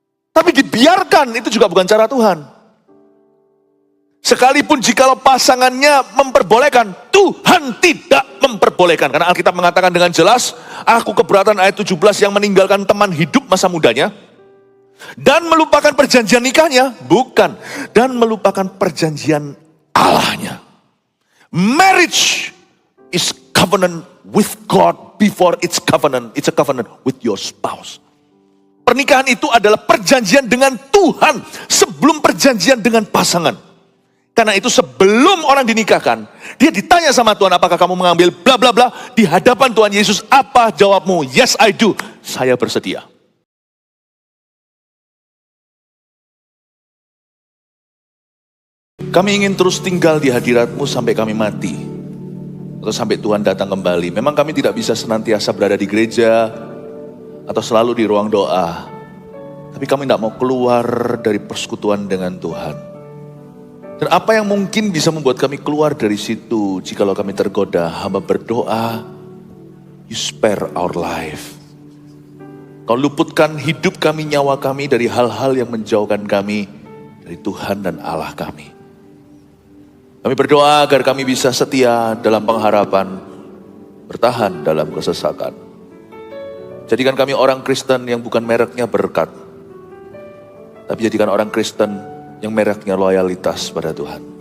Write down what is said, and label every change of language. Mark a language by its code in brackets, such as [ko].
[id] Tapi dibiarkan itu juga bukan cara Tuhan. Sekalipun jikalau pasangannya memperbolehkan, Tuhan tidak memperbolehkan. Karena Alkitab mengatakan dengan jelas, aku keberatan ayat 17 yang meninggalkan teman hidup masa mudanya, dan melupakan perjanjian nikahnya, bukan, dan melupakan perjanjian Allahnya. [en] Marriage is covenant with God before it's a covenant with your spouse. [id] Pernikahan itu adalah perjanjian dengan Tuhan sebelum perjanjian dengan pasangan. Karena itu sebelum orang dinikahkan, dia ditanya sama Tuhan, apakah kamu mengambil bla bla bla, di hadapan Tuhan Yesus, apa jawabmu? [en] Yes, I do. [id] Saya bersedia. Kami ingin terus tinggal di hadirat-Mu sampai kami mati. Atau sampai Tuhan datang kembali. Memang kami tidak bisa senantiasa berada di gereja, atau selalu di ruang doa. Tapi kami tidak mau keluar dari persekutuan dengan Tuhan. Dan apa yang mungkin bisa membuat kami keluar dari situ jikalau kami tergoda? Hamba berdoa, [en] you spare our life. [id] Kau luputkan hidup kami, nyawa kami dari hal-hal yang menjauhkan kami dari Tuhan dan Allah kami. Kami berdoa agar kami bisa setia dalam pengharapan, bertahan dalam kesesakan. Jadikan kami orang Kristen yang bukan mereknya berkat, tapi jadikan orang Kristen yang mereknya loyalitas pada Tuhan.